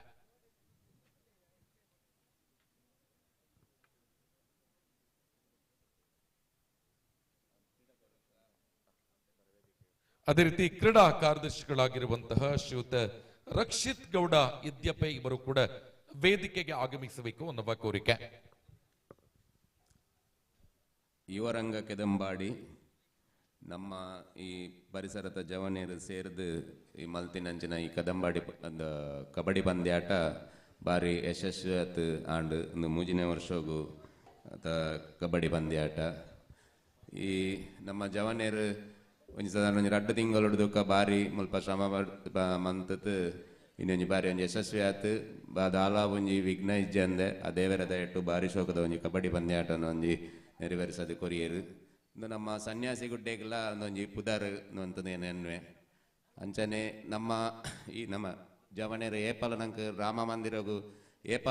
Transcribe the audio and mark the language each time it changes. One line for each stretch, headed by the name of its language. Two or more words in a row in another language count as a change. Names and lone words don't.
Kannada: ಅದೇ ರೀತಿ ಕ್ರೀಡಾ ಕಾರ್ಯದರ್ಶಿಗಳಾಗಿರುವಂತಹ ಶ್ರೀಯುತ ರಕ್ಷಿತ್ ಗೌಡ ಇದ್ಯಪ್ಪೆ ಇವರು ಕೂಡ ವೇದಿಕೆಗೆ ಆಗಮಿಸಬೇಕು ಅನ್ನುವ ಕೋರಿಕೆ.
Tulu: ಯುವರಂಗ ಕೆದಂಬಾಡಿ ನಮ್ಮ ಈ ಪರಿಸರದ ಜವನೇರು ಸೇರಿದು ಈ ಮಲ್ತಿನಂಚಿನ ಈ ಕದಂಬಾಡಿ ಕಬಡ್ಡಿ ಪಂದ್ಯಾಟ ಭಾರಿ ಯಶಸ್ವಿ ಆತು ಆಂಡು ಒಂದು ಮೂಜಿನೇ ವರ್ಷಗೂ ಕಬಡ್ಡಿ ಪಂದ್ಯಾಟ ಈ ನಮ್ಮ ಜವನೇರು ಒಂಜಿ ಸಾಧಾರಣ ಒಂಜಿ 2 ತಿಂಗಳು ಹಿಡ್ದುಕ ಭಾರಿ ಮುಲ್ಪ ಶ್ರಮ ಮಂತತ್ ಇನ್ನೊಂಜಿ ಬಾರಿ ಒಂಜಿ ಯಶಸ್ವಿ ಆತು ದಾಲ ಒಂಜಿ ವಿಘ್ನ ಇಜ್ಜೆ ಅಂದೆ ಆ ದೇವರದ ಎಟ್ಟು ಭಾರಿ ಶೋಕದ ಒಂಜಿ ಕಬಡ್ಡಿ ಪಂದ್ಯಾಟನ ಒಂಜಿ ನೆರವೇರಿಸದು ಕೊರಿಯರು ಇಂದು ನಮ್ಮ ಸನ್ಯಾಸಿ ಗುಡ್ಡೆಗೆಲ್ಲ ಒಂದೊಂಜಿ ಪುದರ್ ಅಂತಂದೇನು ಎನ್ವೆ ಅಂಚನೆ ನಮ್ಮ ಈ ನಮ್ಮ ಜವನೇರು ಏಪಲ ನಂಗೆ ರಾಮ ಮಂದಿರಗು ಏಪಲ